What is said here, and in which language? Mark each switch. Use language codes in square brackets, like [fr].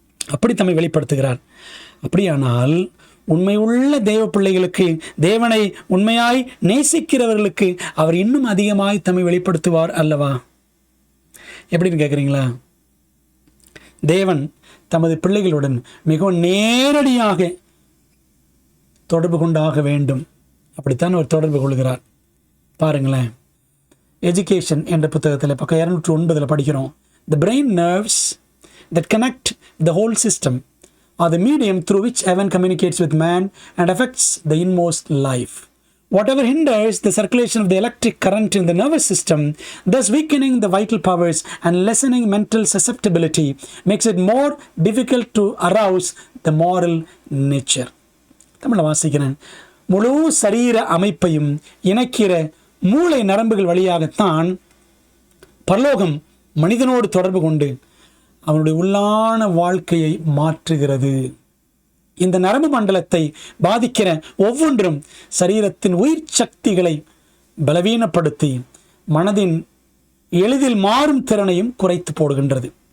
[ta] அப்படி தம்மை வெளிப்படுத்துகிறார். அப்படியானால் உண்மையுள்ள தேவ பிள்ளைகளுக்கு, தேவனை உண்மையாய் நேசிக்கிறவர்களுக்கு அவர் இன்னும் அதிகமாய் தம்மை வெளிப்படுத்துவார் அல்லவா? எப்படின்னு கேட்குறீங்களா? தேவன் தமது பிள்ளைகளுடன் மிகவும் நேரடியாக தொடர்பு கொண்டாக வேண்டும். அப்படித்தான் அவர் தொடர்பு கொள்கிறார். பாருங்களேன், எஜுகேஷன் என்ற புத்தகத்தில் பக்கம் 209 படிக்கிறோம். [en] The brain nerves that connect the whole system are the medium through which heaven communicates with man and affects the inmost life. Whatever hinders the circulation of the electric current in the nervous system, thus weakening the vital powers and lessening mental susceptibility, makes it more difficult to arouse the moral nature. [ta] தமிழை வாசிக்கிறேன். முழு சரீர அமைப்பையும் இணைக்கிற மூளை நரம்புகள் வழியாகத்தான் பரலோகம் மனிதனோடு தொடர்பு கொண்டு அவனுடைய உள்ளான வாழ்க்கையை மாற்றுகிறது. இந்த நரம்பு மண்டலத்தை பாதிக்கிற ஒவ்வொன்றும் சரீரத்தின் உயிர் சக்திகளை பலவீனப்படுத்தி மனதின் எளிதில் மாறும் திறனையும் குறைத்து போடுகின்றது.